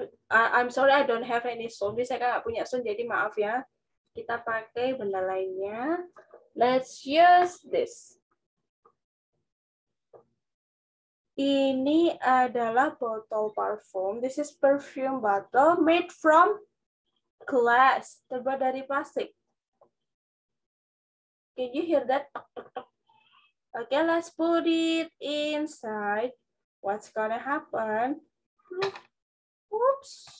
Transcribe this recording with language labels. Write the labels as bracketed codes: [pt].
[en] I'm sorry, I don't have any stone. [id] Saya nggak punya stone, jadi maaf ya. Kita pakai benda lainnya. [en] Let's use this. [id] Ini adalah botol parfum. [en] This is perfume bottle made from glass. [id] Terbuat dari plastik. [en] Can you hear that? Okay, let's put it inside. What's gonna happen? Oops.